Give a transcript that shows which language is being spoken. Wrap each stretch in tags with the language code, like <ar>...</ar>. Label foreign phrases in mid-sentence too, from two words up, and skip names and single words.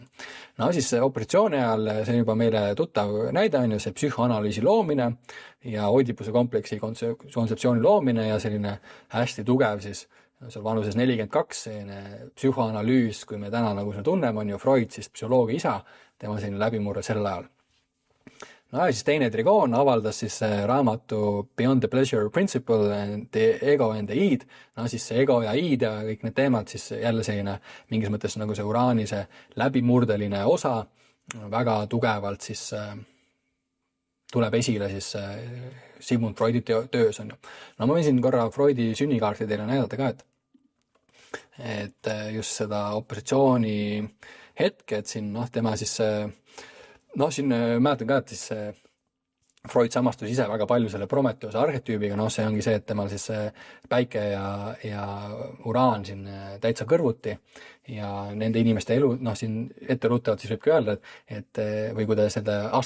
<et>No siis operatsiooni ajal, see on juba meile tuttav näide, on ju see psühhoanalüüsi loomine ja Oidipuse kompleksi kontseptsiooni loomine ja selline hästi tugev siis seal vanuses 42 selline psühhoanalüüs, kui me täna nagu seda tunneme, on ju Freud, siis psühholoogia isa, tema selline läbimurre sel ajal. No ja siis teine trigoon avaldas siis raamatu Beyond the Pleasure Principle, The Ego and the Id. No siis see ego ja id ja kõik need teemad siis jälle selline mingis mõttes nagu see uraani see läbimurdeline osa väga tugevalt siis tuleb esile siis Sigmund Freudi töös on ju. No ma võin siin korra Freudi sünnikaarti teile näidata ka, et just seda opositsiooni hetke, et siin tema siis siin mäletan ka, et siis Freud samastus ise väga palju selle Prometheuse arhetüübiga, see ongi see, et temal siis päike ja uraan siin täitsa kõrvuti ja nende inimeste elu, siin etteruttavalt siis võibki öelda, et või kui te seda</et>